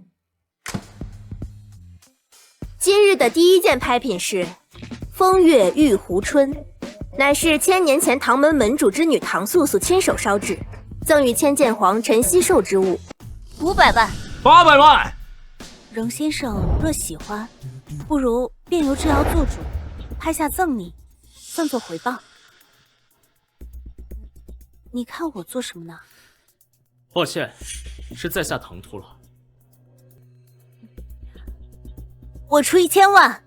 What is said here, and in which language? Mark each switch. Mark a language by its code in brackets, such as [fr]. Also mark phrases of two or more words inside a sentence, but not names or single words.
[zh] 今日的第一件拍品是風月玉壺春，乃是1000年前唐門門主之女唐素素親手燒制，贈與千劍皇陳希壽之物，500萬，800萬。榮先生若喜歡，不如便由智瑶做主，拍下贈你，算作回報。你看我做什么呢？抱歉，是在下唐突了。我出1000万。